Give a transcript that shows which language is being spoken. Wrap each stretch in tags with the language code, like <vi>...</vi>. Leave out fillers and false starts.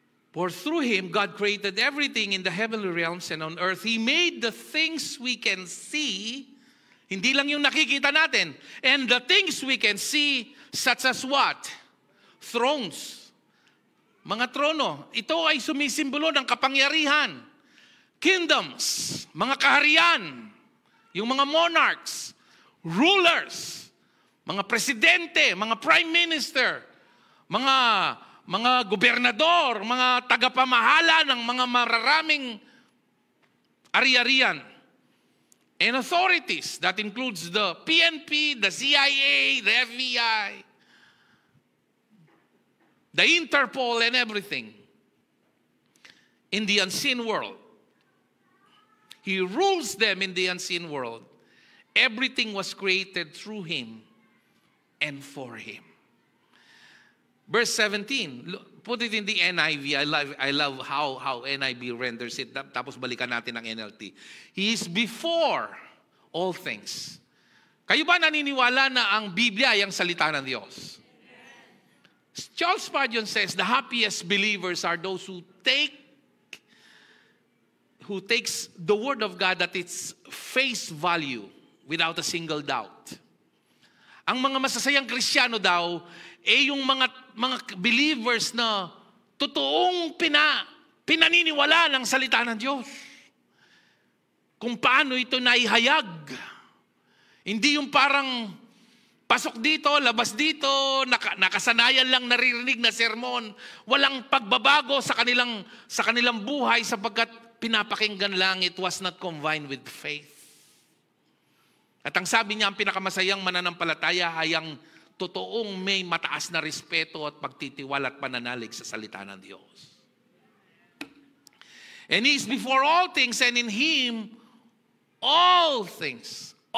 <en>For through Him, God created everything in the heavenly realms and on earth. He made the things we can see,</en> <tl>hindi lang yung nakikita natin,</tl> <en>and the things we can see, such as what?</en> <tl>Thrones. Mga trono. Ito ay sumisimbolo ng kapangyarihan. Kingdoms. Mga kaharian. Yung mga monarchs. Rulers. Mga presidente. Mga prime minister. Mga gobernador, mga tagapamahala ng mga mararaming ari-arian.</tl> <en>And authorities, that includes the PNP, the CIA, the FBI, the Interpol, and everything. In the unseen world. He rules them in the unseen world. Everything was created through Him and for Him. Verse 17, put it in the NIV. I love how NIV renders it.</en> <tl>Tapos balikan natin ang NLT.</tl> <en>He is before all things.</en> <tl>Kayo ba naniniwala na ang Biblia ay ang salita ng Diyos?</tl> <en>Charles Spurgeon says, the happiest believers are those who takes the Word of God at its face value without a single doubt.</en> <tl>Ang mga masasayang Kristiyano daw, yung mga believers na totoong pinaniniwala ng salita ng Diyos. Kung paano ito naihayag. Hindi yung parang pasok dito, labas dito, nakasanayan lang naririnig na sermon. Walang pagbabago sa kanilang buhay sapagkat pinapakinggan lang,</tl> <en>it was not combined with faith.</en> <tl>At ang sabi niya, ang pinakamasayang mananampalataya ay ang totoong may mataas na respeto at pagtitiwala at pananalig sa salita ng Diyos.</tl> <en>And He is before all things, and in Him, all things.</en>